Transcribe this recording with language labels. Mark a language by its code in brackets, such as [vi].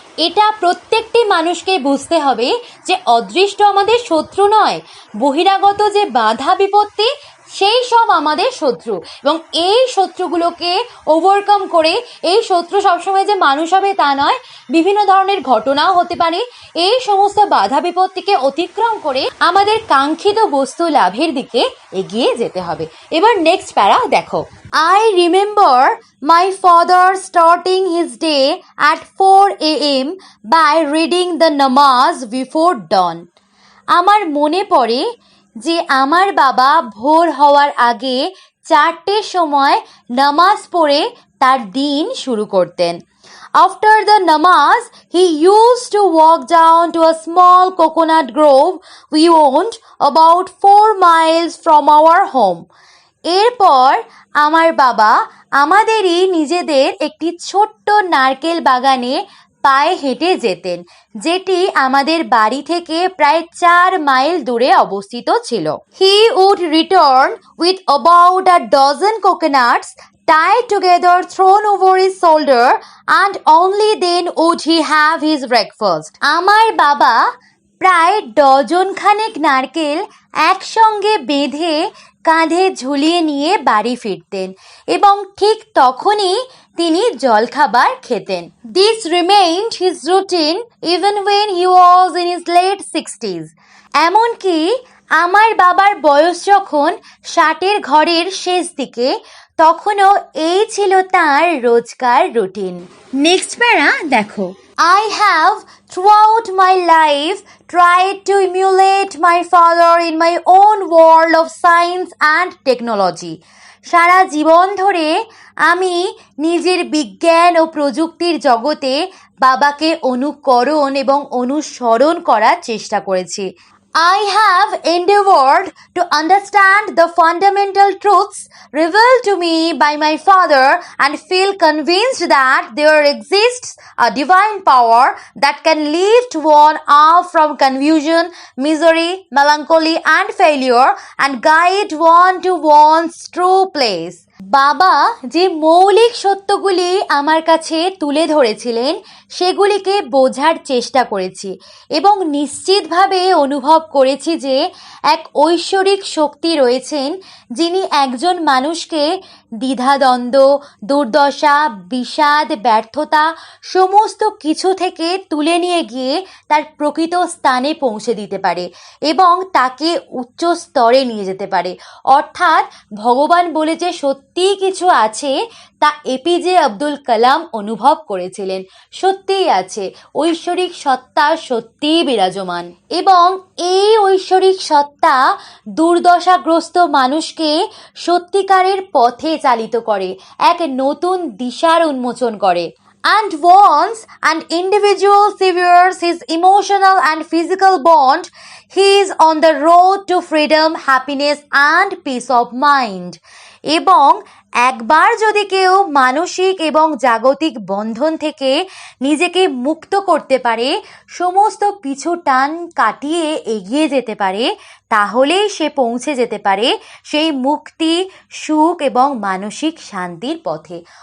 [bn] এটা প্রত্যেকটি মানুষকে বুঝতে হবে যে অদৃষ্ট আমাদের শত্রু নয়, বহিরাগত যে বাধা বিপত্তি সেই সব আমাদের শত্রু, এবং এই শত্রুগুলোকে ওভারকাম করে, এই শত্রু সবসময় যে মানুষ হবে তা নয়, বিভিন্ন ধরনের ঘটনাও হতে পারে, এই সমস্ত বাধা বিপত্তিকে অতিক্রম করে আমাদের কাঙ্ক্ষিত বস্তু লাভের দিকে এগিয়ে যেতে হবে। এবার নেক্সট প্যারা দেখো। [en] I remember my father starting his day at 4 a.m. by reading the namaz before dawn. [bn] আমার মনে পড়ে যে আমার বাবা ভোর হওয়ার আগে 4টের সময় নামাজ পড়ে তার দিন শুরু করতেন। [en] After the namaz, he used to walk down to a small coconut grove we owned about 4 miles from our home. [bn] এরপর আমার বাবা আমাদেরই নিজেদের একটি ছোট্ট নারকেল বাগানে পায়ে হেঁটে যেতেন, যেটি আমাদের বাড়ি থেকে প্রায় 4 মাইল দূরে অবস্থিত ছিল। [en] He would return with about a dozen coconuts tied together thrown over his shoulder and only then would he have his breakfast. [bn] আমার বাবা প্রায় ডজনখানেক নারকেল একসঙ্গে বেঁধে কাঁধে ঝুলিয়ে নিয়ে বাড়ি ফিরতেন এবং ঠিক তখনই তিনি জলখাবার খেতেন। [en] This remained his routine even when he was in his late 60s. [bn] এমনকি আমার বাবার বয়স যখন 60-এর ঘরের শেষ দিকে, তখনও এই ছিল তার রোজকার রুটিন। নেক্সট প্যারা দেখো। [en] I have throughout my life tried to emulate my father in my own world of science and technology. [bn] সারা জীবন ধরে আমি নিজের বিজ্ঞান ও প্রযুক্তির জগতে বাবাকে অনুকরণ এবং অনুসরণ করার চেষ্টা করেছি। [en] I have endeavored to understand the fundamental truths revealed to me by my father and feel convinced that there exists a divine power that can lift one up from confusion, misery, melancholy and failure and guide one to one's true place. [bn] বাবা যে মৌলিক সত্যগুলি আমার কাছে তুলে ধরেছিলেন সেগুলিকে বোঝার চেষ্টা করেছি এবং নিশ্চিতভাবে অনুভব করেছি যে এক ঐশ্বরিক শক্তি রয়েছেন যিনি একজন মানুষকে দ্বিধাদ্বন্দ্ব, দুর্দশা, বিষাদ, ব্যর্থতা সমস্ত কিছু থেকে তুলে নিয়ে গিয়ে তার প্রকৃত স্থানে পৌঁছে দিতে পারে এবং তাকে উচ্চ স্তরে নিয়ে যেতে পারে। অর্থাৎ ভগবান বলে যে সত্যিই কিছু আছে তা এপিজে আব্দুল কালাম অনুভব করেছিলেন। সত্যিই আছে, ঐশ্বরিক সত্তা সত্যিই বিরাজমান এবং এই ঐশ্বরিক সত্তা দুর্দশাগ্রস্ত মানুষকে সত্যিকারের পথে চালিত করে, এক নতুন দিশার উন্মোচন করে। [en] And once an individual severs his emotional and physical bond, he is on the road to freedom, happiness and peace of mind. [bn] এবং একবার যদি কেউ মানসিক এবং জাগতিক বন্ধন থেকে নিজেকে মুক্ত করতে পারে, সমস্ত পিছু টান কাটিয়ে এগিয়ে যেতে পারে, তাহলেই সে পৌঁছে যেতে পারে সেই মুক্তি, সুখ এবং মানসিক শান্তির পথে।